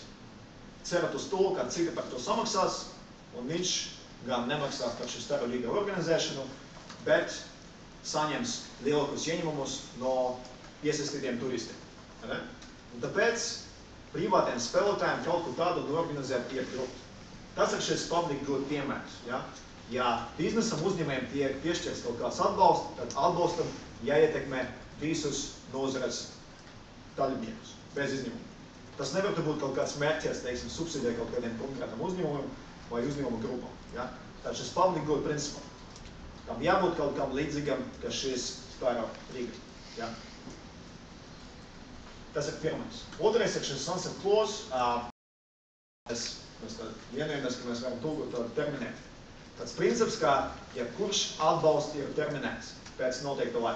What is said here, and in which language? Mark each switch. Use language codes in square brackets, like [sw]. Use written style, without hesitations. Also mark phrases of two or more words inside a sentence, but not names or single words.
[lv] Cerat uz to, ka citi par to samaksās, un viņš gan nemaksās par šī Staru Riga organizēšanu, bet saņems lielākus ieņemumus no iesaistītiem turistiem. Ne? Un tāpēc privātiem spēlētājiem kaut ko tādu norganizēt ir grūti. Tas ir šis [en] public good [lv] piemērs. Ja? Ja biznesam uzņēmējiem tiek piešķirts kaut kāds atbalsts, tad atbalstam jāietekmē visus nozares dalībniekus, bez izņēmuma. Tas nevar būt kaut kāds mērķis, teiksim, subsidē kaut kādiem konkrētam uzņēmumam vai uzņēmumu grupam. Ja? Tad šis [en] public good [lv] principam. Tam jābūt kaut kam līdzīgam, ka šis Staru Riga. Ja? Tas ir pirmais. Otrais ir šis [en] sunset clause. [lv] Mēs vienojamies, ka mēs varam tulkot to terminēt. Tāds princips, ka jebkurš atbalsts ir terminēts pēc noteikta laika.